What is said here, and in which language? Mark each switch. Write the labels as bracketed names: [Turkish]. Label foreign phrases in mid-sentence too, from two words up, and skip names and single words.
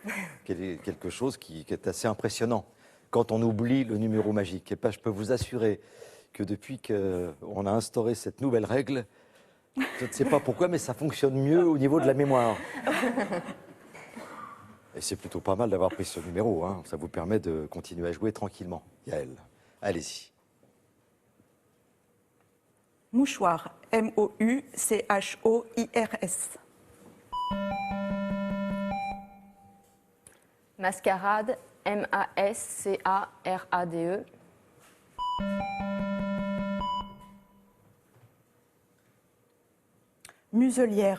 [French] quelque chose qui est assez impressionnant. Quand on oublie le numéro magique, et ben, je peux vous assurer que depuis qu'on a instauré cette nouvelle règle, je ne sais pas pourquoi, mais ça fonctionne mieux au niveau de la mémoire. Et c'est plutôt pas mal d'avoir pris ce numéro, hein. Ça vous permet de continuer à jouer tranquillement. Yael, allez-y. Mouchoir. M-O-U-C-H-O-I-R-S. Mascarade, M-A-S-C-A-R-A-D-E. Muselière.